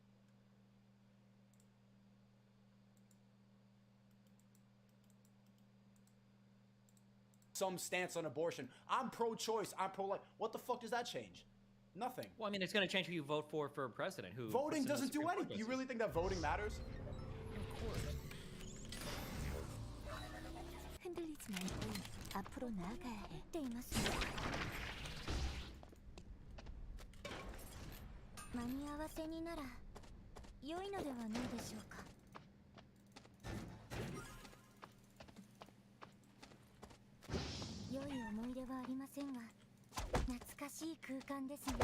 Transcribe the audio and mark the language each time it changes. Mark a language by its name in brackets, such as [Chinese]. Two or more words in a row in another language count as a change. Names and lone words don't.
[English] Some stance on abortion. I'm pro-choice. I'm pro-life. What the fuck does that change? Nothing. Well, I mean, it's going to change who you vote for president. Who voting puts in doesn't the do Supreme anything. You Court really think that voting matters? [Korean] 흔들리지 말고 앞으로 나아가야 해. [Japanese] ています間に合わせになら良いのではないでしょうか。良い思い出はありませんが懐かしい空間ですね。